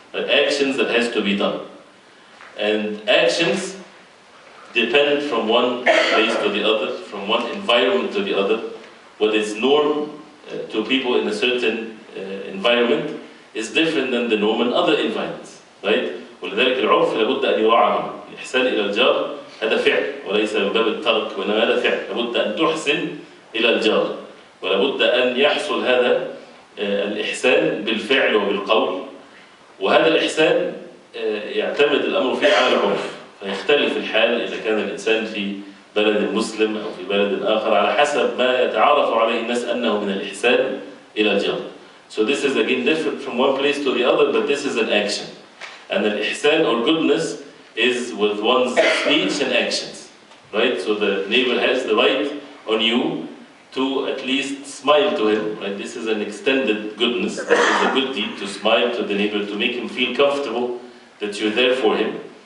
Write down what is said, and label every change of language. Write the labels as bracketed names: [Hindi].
[English] Actions that has to be done. And actions depend from one place to the other, from one environment to the other. What is norm to people in a certain environment is different than the norm in other environments, right? [Arabic] ولذلك العرف لابد أن يراعى. الإحسان إلى الجار هذا فعل وليس من باب الترك، وإنما هذا فعل. لابد أن تحسن إلى الجار، ولابد أن يحصل هذا الإحسان بالفعل وبالقول. وهذا الإحسان يعتمد الأمر فيه على العرف، فيختلف الحال إذا كان الإنسان في بلد مسلم أو في بلد آخر على حسب ما يتعارف عليه الناس أنه من الإحسان إلى الجار. [English] So this is again different from one place to the other, but this is an action. And al-ihsan or goodness is with one's speech and actions, right? So the neighbor has the right on you to at least smile to him, right? This is an extended goodness. This is a good deed to smile to the neighbor, to make him feel comfortable that you're there for him.